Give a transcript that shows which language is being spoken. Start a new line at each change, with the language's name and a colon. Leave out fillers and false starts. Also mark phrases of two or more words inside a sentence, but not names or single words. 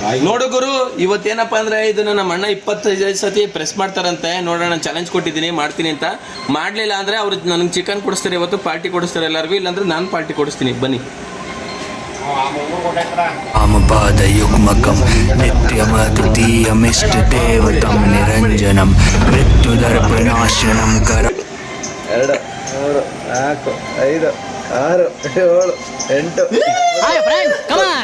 Kannada: ನೋಡು ಗುರು, ಇವತ್ತೇನಪ್ಪ ಅಂದ್ರೆ ಇದನ್ನ ನಮ್ಮ ಅಣ್ಣ 25 ಸತಿ ಪ್ರೆಸ್ ಮಾಡ್ತಾರಂತೆ. ನೋಡೋಣ, ಚಾಲೆಂಜ್ ಕೊಟ್ಟಿದ್ದೀನಿ, ಮಾಡ್ತೀನಿ ಅಂತ. ಮಾಡ್ಲಿಲ್ಲ ಅಂದ್ರೆ ಅವ್ರು ನನಗೆ ಚಿಕನ್ ಕೊಡಿಸ್ತಾರೆ, ಇವತ್ತು ಪಾರ್ಟಿ ಕೊಡಿಸ್ತಾರೆ ಎಲ್ಲರಿಗೂ. ಇಲ್ಲಾಂದ್ರೆ ನಾನು ಪಾರ್ಟಿ ಕೊಡಿಸ್ತೀನಿ, ಬನ್ನಿ.
Sanskrit: आमपादयुग्मकं नित्यमद्वितीयमिष्टदेवतं निरञ्जनं मृत्युदर्पणाशनं कर
English: 2 3 4 5 6 7 8 Hi friends, come on.